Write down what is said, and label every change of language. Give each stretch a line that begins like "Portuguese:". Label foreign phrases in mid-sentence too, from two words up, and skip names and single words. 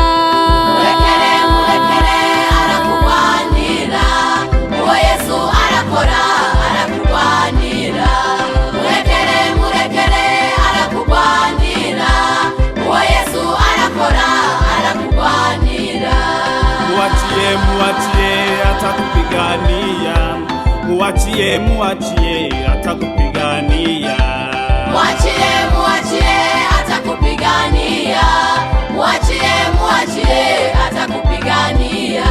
Rundi: Murekere murekere arakugwanira, uwo Yesu arakora arakugwanira. Murekere murekere arakugwanira, uwo Yesu arakora arakugwanira.
Swahili: Muachie muachie atakupigania, muachie muachie atakupigania. Muachie muachie atakupigania, muachie muachie atakupigania.